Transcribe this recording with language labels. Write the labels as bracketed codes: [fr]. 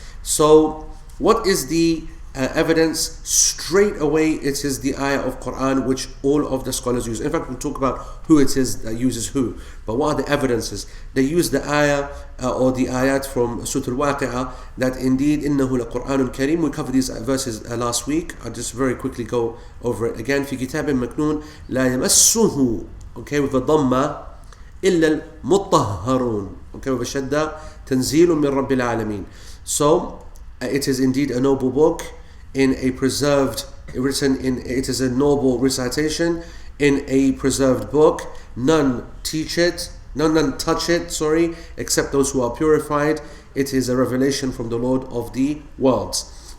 [en] So what is the evidence? Straight away it is the ayah of Quran which all of the scholars use. In fact, we'll talk about who it is that uses who. But what are the evidences? They use the ayah or the ayat from Surah Al-Waqi'ah that indeed [ar] إِنَّهُ لَقُرْآنٌ كَرِيمٌ. [en] We covered these verses last week. I'll just very quickly go over it again. [ar] في كتاب مكنون لا يمسه, [en] okay, with a dhamma, [ar] إِلَّا الْمُطَّهَّرُونَ, [en] okay, with a shadda, [ar] تنزيل من رب العالمين. [en] So it is indeed a noble book in a preserved, it is a noble recitation in a preserved book. None touch it, except those who are purified. It is a revelation from the Lord of the worlds.